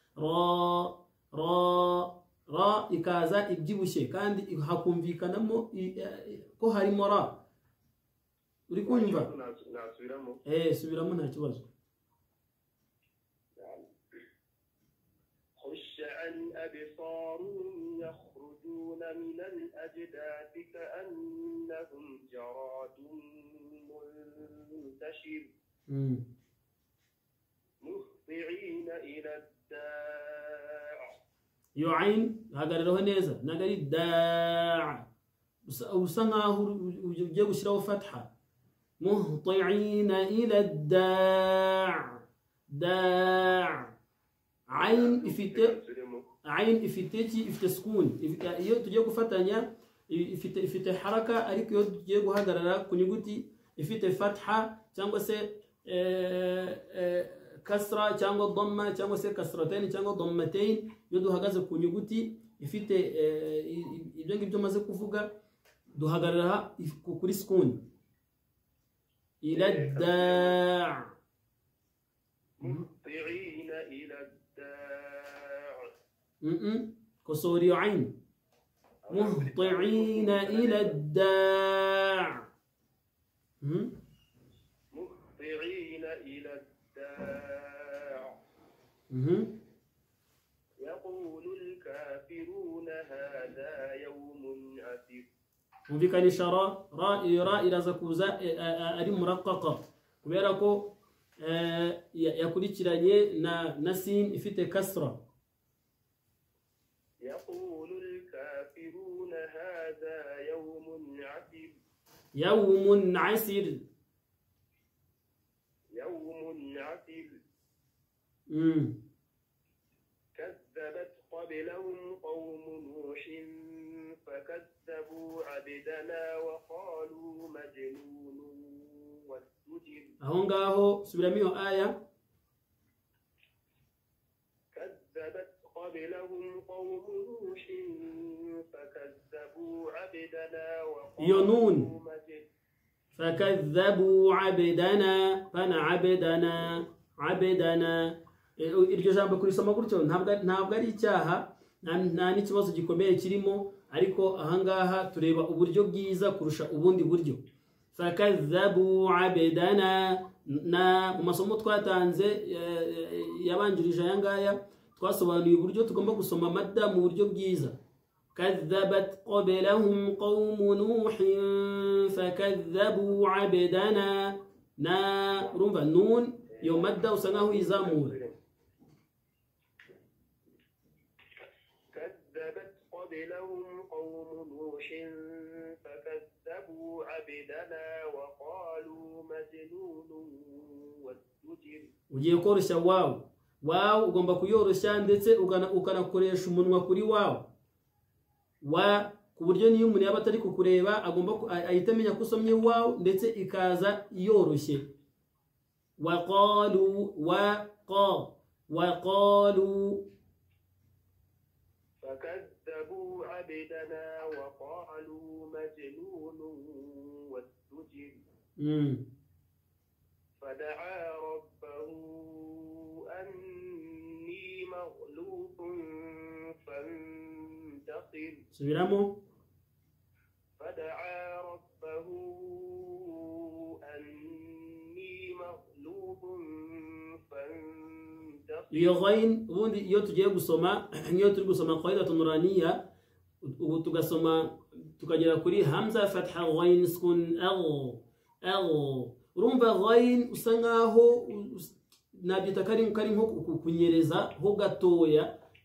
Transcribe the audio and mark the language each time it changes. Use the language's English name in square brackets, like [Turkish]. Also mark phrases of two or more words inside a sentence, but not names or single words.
[Kinyarwanda] Ra ikaza ibyibushye kandi hakumvikanamo ko harimo ra. Uri kumva? Nasubiramo. Subiramo nta kibazo. [Arabic] خشعا أبصارهم يخرجون من الأجداث كأنهم جراد منتشر. مهطعين إلى الداع. [Kinyarwanda] iyo ayin hagariraho neza nagari da' usa nkaho ugiye gushyiraho fatha. [Arabic] مهطعين إلى الداع عين [Kinyarwanda] ifite sukuni. iyo tugiye gufatanya ifite haraka, ariko iyo tugiye guhagarara ku nyuguti ifite fatha cyangwa se kasra cyangwa dhamma cyangwa se kasratain cyangwa dhammatayn, iyo duhagaze ku nyuguti ifite ibyo ngibyo maze kuvuga duhagarara kuri sukuni. [Arabic] إلى الداع' مهطعين إلى الداع' [Kinyarwanda] kosori ayn. [Arabic] مهطعين إلى الداع' مهطعين إلى الداع. يقول الكافرون هذا يوم عسير. [Kinyarwanda] mumvikanisha ra iraza kuza ari muraqqaqa kubera ko yakurikiranye na sin ifite kasra. [Arabic] يقول الكافرون هذا يوم عسير. يوم عسر. يوم عسير. كذبت قبلهم قوم نوح فكذبوا عبدنا وقالوا مجنون وازدجر. [Kinyarwanda] aho ngaho subiramo iyo aya. [Arabic] كذبت قبلهم قوم نوح فكذبوا عبدنا وقالوا مجنون. فكذبوا عبدنا [Kinyarwanda] عبدنا iryo jambo kurisoma gutyo ntabwo ari icyaha, nta n'ikibazo gikomeye kirimo, ariko ahangaha tureba uburyo bwiza kurusha ubundi buryo. [Arabic] فكذبوا عبدنا, [Kinyarwanda] na mu masomo twatanze yabanjirije aya ngaya twasobanuye uburyo tugomba gusoma madda mu buryo bwiza. [Arabic] كذبت قبلهم قوم نوح فكذبوا عبدنا [Kinyarwanda] urumva nun iyo madda usa nkaho izamura. [Arabic] كذبت قبلهم قوم نوح فكذبوا عبدنا وقالوا مجنون وازدجر. [Kinyarwanda] ugiye koroshya wawu ugomba kuyoroshya ndetse ukanakoresha umunwa kuri wawu ku buryo niyo umuntu yaba atari kukureba agomba ahita amenya ko usomye wawu ndetse ikaza yoroshye. [Arabic] وقالوا فكذبوا عبدنا وقالوا مجنون وازدجر. فدعا ربه أني مغلوب فانتصر. [Kinyarwanda] سبيرامو. [Arabic] فدعا ربه أني مغلوب فانتصر. [Kinyarwanda] iyo ghain ubundi iyo tugiye gusoma, iyo turi gusoma [Arabic] القاعدة النورانية [Kinyarwanda] tugasoma tukagera kuri hamza fatha ghain sukun urumva ghain usa nkaho nabyita kari nko kunyereza ho gatoya.